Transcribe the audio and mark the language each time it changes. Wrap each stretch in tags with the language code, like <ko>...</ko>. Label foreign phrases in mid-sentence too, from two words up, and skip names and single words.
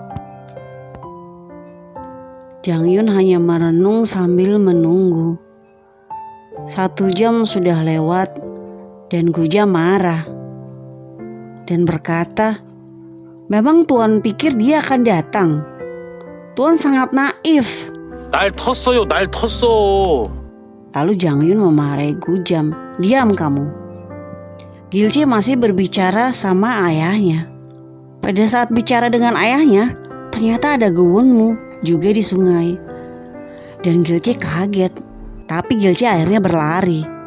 <id>Jang Yun hanya merenung sambil menunggu. 1 jam sudah lewat Dan Guja marah dan berkata, memang Tuan pikir dia akan datang? Tuan sangat naif.</id> <ko>날 텄어요, 날 텄어.</ko> <id>Lalu Jangyun memarahi Gujam, diam kamu. Gilce masih berbicara sama ayahnya. Pada saat bicara dengan ayahnya, ternyata ada Gewonmu juga di sungai. Dan Gilce kaget, tapi Gilce akhirnya berlari.</id>